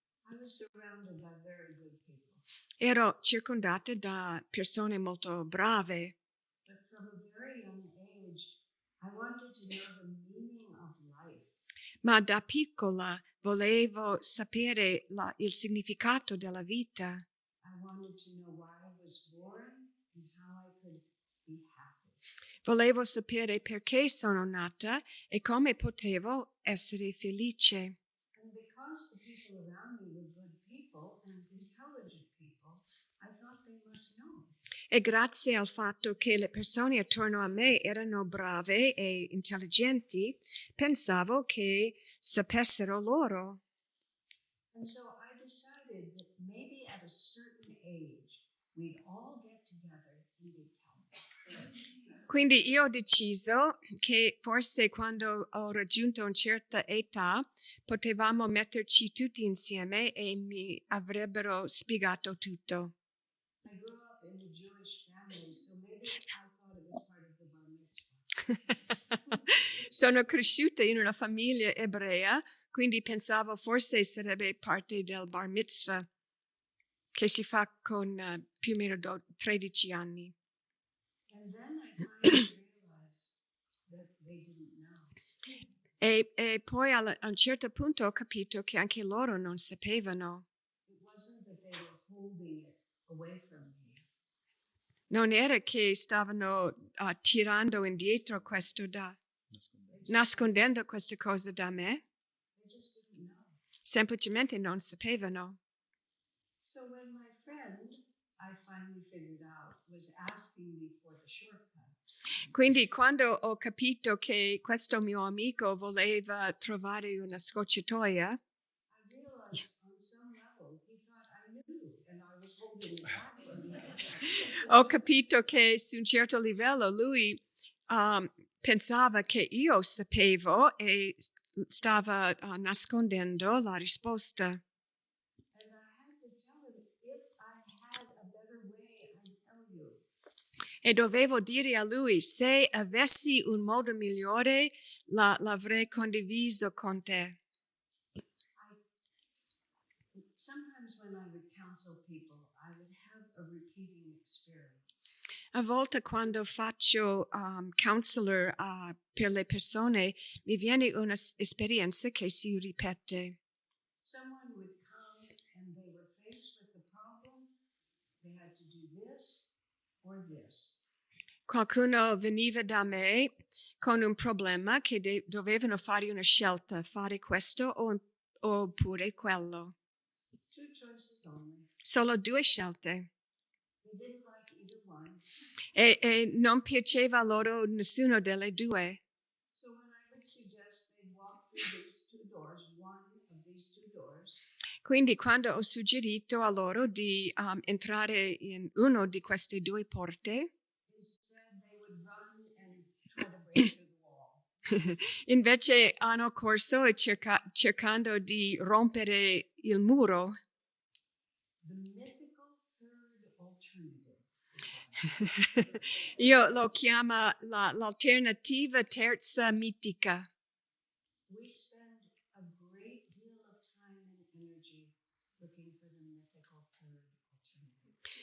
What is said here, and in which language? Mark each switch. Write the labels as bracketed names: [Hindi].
[English] I was surrounded by very good people. [Italian] Ero circondata da persone molto brave, [English] But from a very young age, I wanted to know the meaning of life. [Italian] ma da piccola volevo sapere il significato della vita. [English] I wanted to know why I was born and how I could be happy. [Italian] Volevo sapere perché sono nata e come potevo essere felice. [English] And because the people around me were good people and intelligent people, I thought they must know. [Italian] E grazie al fatto che le persone attorno a me erano brave e intelligenti, pensavo che sapessero loro. [English] And so I decided that maybe at a certain age, we'd all get together and we'd tell them. [Italian] Quindi io ho deciso che forse quando ho raggiunto una certa età potevamo metterci tutti insieme e mi avrebbero spiegato tutto. [English] I grew up in a Jewish family, so maybe I thought it was part of the bar mitzvah. [Italian] Sono cresciuta in una famiglia ebrea, quindi pensavo forse sarebbe parte del bar mitzvah che si fa con più o meno 13 anni. [English] And then I finally realized that they didn't know. [Italian] E poi a un certo punto ho capito che anche loro non sapevano. [English] It wasn't that they were holding it away from me. [Italian] Non era che stavano tirando indietro nascondendo queste cose da me, [English] They just didn't know. [Italian] semplicemente non sapevano. [English] So when my friend, I finally figured out, was asking me for the shortcut, [Italian] Quindi quando ho capito che questo mio amico voleva trovare una scorciatoia, [English] I realized on some level he thought I knew and I was holding it back from him. [Italian] ho capito che su un certo livello lui pensava che io sapevo e stava nascondendo la risposta. [English] And I had to tell him, if I had a better way, I'd tell you. [Italian] E dovevo dire a lui, se avessi un modo migliore, l'avrei condiviso con te. [English] Sometimes when I would counsel people, I would have a repeating experience. [Italian] A volte quando faccio counselor per le persone, mi viene un'esperienza che si ripete. [English] Someone would come and they were faced with the problem. They had to do this or this. [Italian] Qualcuno veniva da me con un problema che dovevano fare una scelta, fare questo oppure quello. [English] 2 choices only. [Italian] Solo 2 scelte. [English] They didn't like either one. [Italian] E non piaceva loro nessuno delle 2. [English] So when I would suggest they walk through these 2 doors, one of these 2 doors, [Italian] Quindi quando ho suggerito a loro di entrare in uno di queste 2 porte, [English] instead they would run and try to break through the wall. [Italian] invece hanno corso e cercando di rompere il muro. [English] The mythical third alternative. [Italian] Io lo chiamo l'alternativa terza mitica. [English] We spend a great deal of time and energy looking for the mythical third alternative.